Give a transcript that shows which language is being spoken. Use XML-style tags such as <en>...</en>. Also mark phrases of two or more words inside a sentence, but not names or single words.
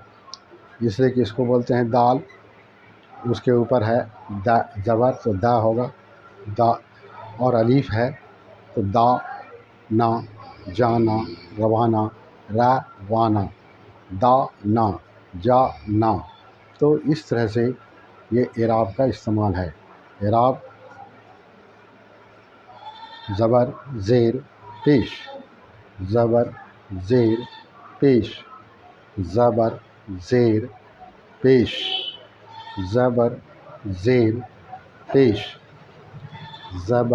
<ur>اس لیے کہ اس کو بولتے ہیں دال، اس کے اوپر ہے دا زبر تو دا ہوگا، دا، اور الف ہے تو دا نا، جانا، روانہ، روانہ، دا نا، جا نا. تو اس طرح سے یہ اعراب کا استعمال ہے. اعراب زبر زیر پیش، زبر زیر پیش، زبر زیر پیش، زبر زیر پیش، زبر</ur>